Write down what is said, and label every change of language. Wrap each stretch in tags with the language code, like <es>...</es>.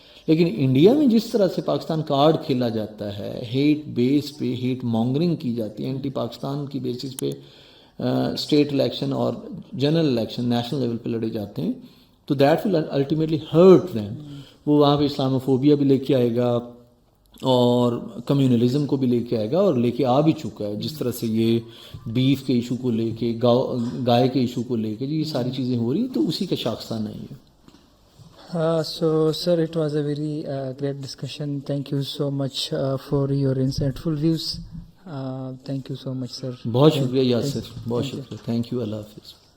<ur>لیکن انڈیا میں جس طرح سے پاکستان کارڈ کھیلا جاتا ہے, ہیٹ بیس پہ ہیٹ مانگرنگ کی جاتی ہے, اینٹی پاکستان کی بیسس پہ اسٹیٹ الیکشن اور جنرل الیکشن نیشنل لیول پہ لڑے جاتے ہیں, تو</ur> <en>That will ultimately hurt them.</en> <ur>وہ وہاں پہ اسلاموفوبیا بھی لے کے آئے گا اور کمیونلزم کو بھی لے کے آئے گا, اور لے کے آ بھی چکا ہے. جس طرح سے یہ بیف کے ایشو کو لے کے, گائے کے ایشو کو لے کے, جی یہ ساری چیزیں ہو رہی, تو اسی کا شاخسانہ نہیں ہے.</ur> <en>So sir, it was a very great discussion. Thank you so much for your insightful views. Thank you so much sir.</en> <ur>بہت شکریہ یاسر, بہت شکریہ.</ur> <en>thank you,</en> <ur>اللہ حافظ.</ur>